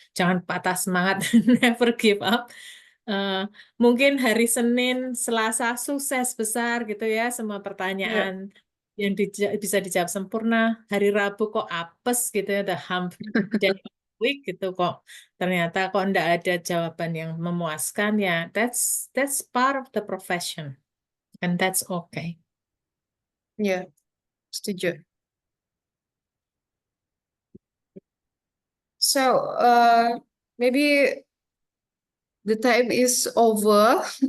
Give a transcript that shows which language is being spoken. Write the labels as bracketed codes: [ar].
[id] Jangan patah semangat, [en] never give up. [id] Eh, Mungkin hari Senin, Selasa sukses besar gitu ya, semua Iya. pertanyaan yang bisa dijawab sempurna. Hari Rabu kok apes gitu ya, [en] the hump day of the week [id] gitu kok. Ternyata kok enggak ada jawaban yang memuaskan ya. [en] That's part of the profession and that's okay. [id] Iya, setuju. [en] So, maybe the time is over.